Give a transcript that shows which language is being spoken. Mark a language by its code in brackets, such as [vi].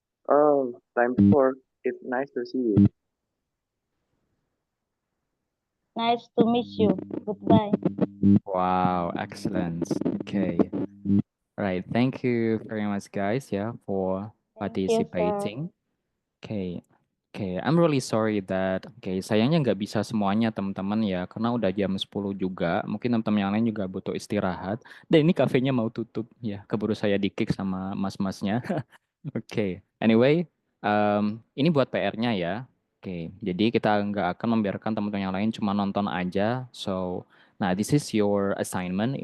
[en] Oh, time to work. It's nice to see you. Nice to meet you. Goodbye. Wow, excellent. Okay. Right. Thank you very much, guys, yeah, for Thank you, sir. participating. Okay. [id] Okay, I'm really sorry that, sayangnya nggak bisa semuanya teman-teman ya, karena udah jam 10 juga, mungkin teman-teman yang lain juga butuh istirahat, dan ini kafenya mau tutup, ya, keburu saya di-kick sama mas-masnya. Oke, anyway, ini buat PR-nya ya. Oke, jadi kita nggak akan membiarkan teman-teman yang lain cuma nonton aja. [en] So, nah this is your assignment.